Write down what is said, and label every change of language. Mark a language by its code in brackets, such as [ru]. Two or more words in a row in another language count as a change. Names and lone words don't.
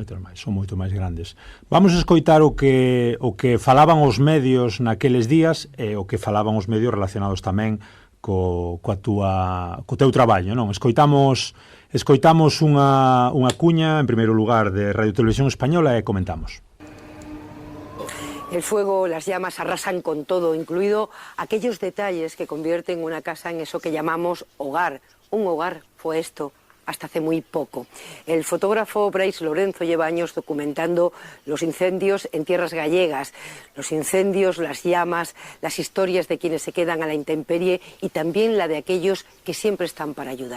[gl] Moitas máis, son moito máis grandes. Vamos a escoitar o que falaban os medios naqueles días e o que falaban os medios relacionados tamén co teu traballo, non? Escoitamos unha cuña, en primeiro lugar, de Radio Televisión Española e comentamos. [es] El fuego, las llamas arrasan con todo, incluido aquellos detalles que convierten una casa en eso que llamamos hogar. Un hogar fue esto hasta hace muy poco. El fotógrafo Brais Lorenzo lleva años documentando los incendios en tierras gallegas, los incendios, las llamas, las historias de quienes se quedan a la intemperie y también la de aquellos que siempre están para ayudar.